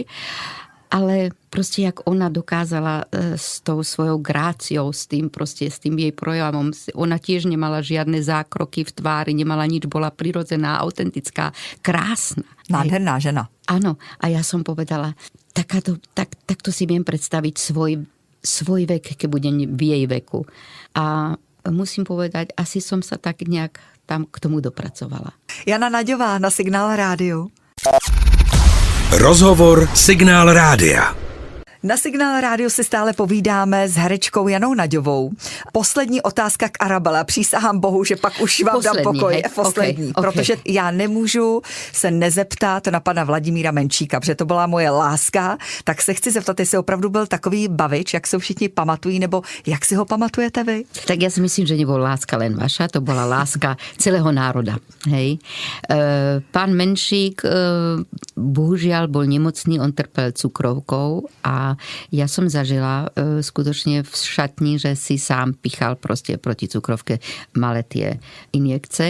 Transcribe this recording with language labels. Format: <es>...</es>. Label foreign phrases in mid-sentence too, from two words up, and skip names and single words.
<sk>Ale proste, jak ona dokázala s tou svojou gráciou, s tým jej projavom, ona tiež nemala žiadne zákroky v tvári, nemala nič, bola prirodzená, autentická, krásna. Nádherná žena. Áno, a ja som povedala, takto si viem predstaviť svoj vek, keď budem v jej veku. A musím povedať, asi som sa tak nejak tam k tomu dopracovala. Jana Naďová na Signál rádiu. Rozhovor Signál rádia.</sk> <cs>Na Signál rádiu si stále povídáme s herečkou Janou Naďovou. Poslední otázka k Arabele. Přísahám Bohu, že pak už vám dám pokoj. Poslední. Okay. Protože já nemůžu se nezeptat na pana Vladimíra Menšíka, protože to byla moje láska. Tak se chci zeptat, jestli opravdu byl takový bavič, jak se všichni pamatují, nebo jak si ho pamatujete vy?</cs> <sk>Tak ja si myslím, že nebol láska len vaša, to bola láska celého národa. Hej. Pán Menšík bohužiaľ bol nemocný, on trpel cukrovkou a ja som zažila skutočne v šatni, že si sám pichal proste proti cukrovke malé tie injekce.</sk>